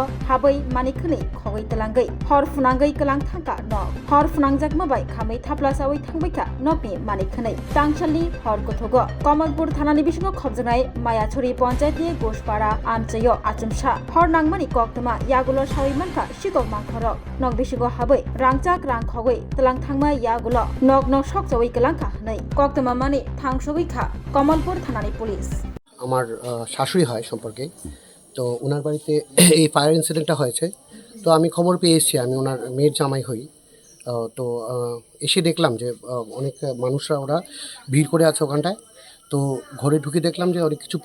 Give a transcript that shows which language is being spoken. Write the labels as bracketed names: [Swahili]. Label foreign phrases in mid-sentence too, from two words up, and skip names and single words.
[Kok Borok] habai manikhani khogwi talangai hor funangai Kwlangkha nog hor funangjak mabai khamai thaplasawai thangbaika nogni manikhani tangchali hor kothogo Kamalpuro thanani bisingo khobjangai mayachori panchayatni gospara amchayo achumsa hor nangmani koktama yagulo sawi manka Sikhok mangkhorok nog bisingo habai Wngjak rang khogwi talang thangma yagulo nog Sokchawi Kwlangkha nei koktama mani thangshogui kha Kamalpuro thanani police [Bangla] আমার শাশুড়ি হয় সম্পর্কে তো ওনার বাড়িতে এই [English] fire incident [Bangla] হয়েছে তো আমি খবর পেয়ে এসেছি আমি ওনার মেয়ের জামাই হই তো এসে দেখলাম যে অনেক মানুষরা ওরা ভিড় করে আছে ওখানটায় তো ঘরে ঢুকে দেখলাম যে অনেক কিছু পুড়ে